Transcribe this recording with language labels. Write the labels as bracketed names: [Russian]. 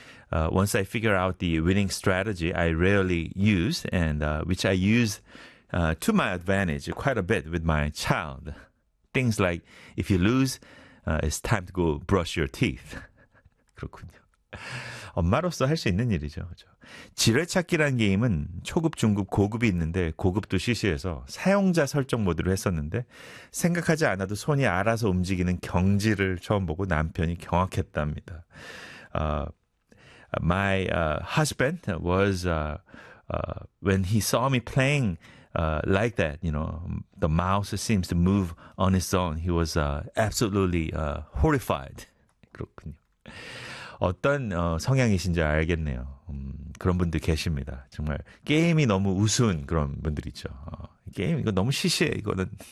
[English] Once I figure out the winning strategy I rarely use, and which I use to my advantage quite a bit with my child. Things like, if you lose, it's time to go brush your teeth. [Korean] 그렇군요. 엄마로서 할 수 있는 일이죠. 그렇죠? 지뢰찾기라는 게임은 초급, 중급, 고급이 있는데 고급도 CC에서 사용자 설정 모드로 했었는데 생각하지 않아도 손이 알아서 움직이는 경지를 처음 보고 남편이 경악했답니다. [English] My husband was, when he saw me playing like that, you know, the mouse seems to move on its own. He was absolutely horrified. [Korean] 그렇군요. 어떤 성향이신지 알겠네요. 그런 분들 계십니다. 정말 게임이 너무 우스운 그런 분들이죠. 게임 이거 너무 시시해 이거는.